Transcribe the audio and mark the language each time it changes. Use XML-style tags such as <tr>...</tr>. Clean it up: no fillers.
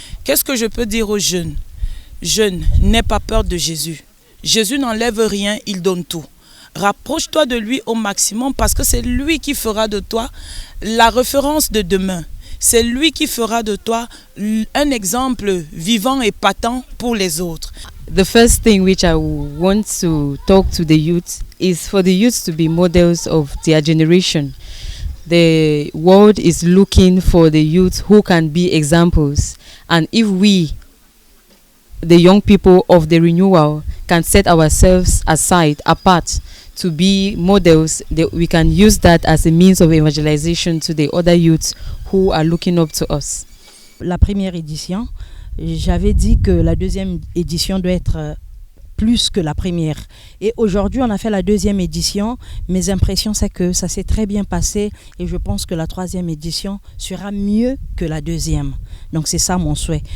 <fr>Qu'est-ce que je peux dire aux jeunes? Jeunes, n'aie pas peur de Jésus. Jésus n'enlève rien, il donne tout. Rapproche-toi de lui au maximum parce que c'est lui qui fera de toi la référence de demain. C'est lui qui fera de toi un exemple vivant et patent pour les autres.</fr> <en>The first thing which I want to talk to the youth is for the youth to be models of their generation. The world is looking for the youth who can be examples. And if we, the young people of the renewal, can set ourselves aside, apart, to be models, we can use that as a means of evangelization to the other youths who are looking up to us.</en> <fr>La première édition, j'avais dit que la deuxième édition doit être plus que la première. Et aujourd'hui, on a fait la deuxième édition. Mes impressions, c'est que ça s'est très bien passé et je pense que la troisième édition sera mieux que la deuxième. Donc c'est ça mon souhait.</fr>